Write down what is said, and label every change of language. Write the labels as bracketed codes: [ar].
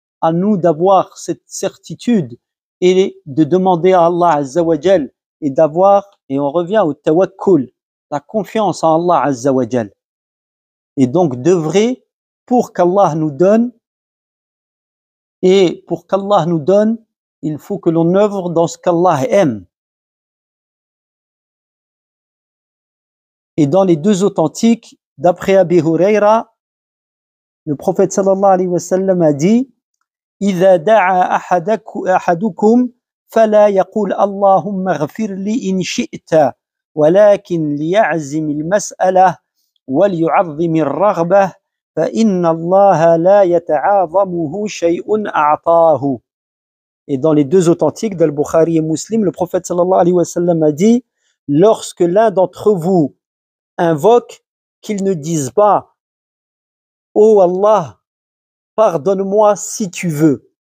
[fr] À nous d'avoir cette certitude et de demander à Allah Azza wa Jal et d'avoir, et on revient au tawakkul, la confiance en Allah Azza wa Jal. Et donc d'œuvrer pour qu'Allah nous donne, et pour qu'Allah nous donne, il faut que l'on œuvre dans ce qu'Allah aime. Et dans les deux authentiques, d'après Abi Huraira, le prophète sallallahu alayhi wa sallam a dit: [ar] إذا دعا أحدكم فلا يقول اللهم اغفر لي إن شئت ولكن ليعزم المسألة وليعظم الرغبة فإن الله لا يتعاظمه شيء أعطاه. [fr] Et dans les deux authentiques d'Al-Bukhari et Muslim, le prophète sallallahu alayhi wa sallam a dit: lorsque l'un d'entre vous invoque, qu'il ne dise pas: ô Allah, pardonne-moi si tu veux,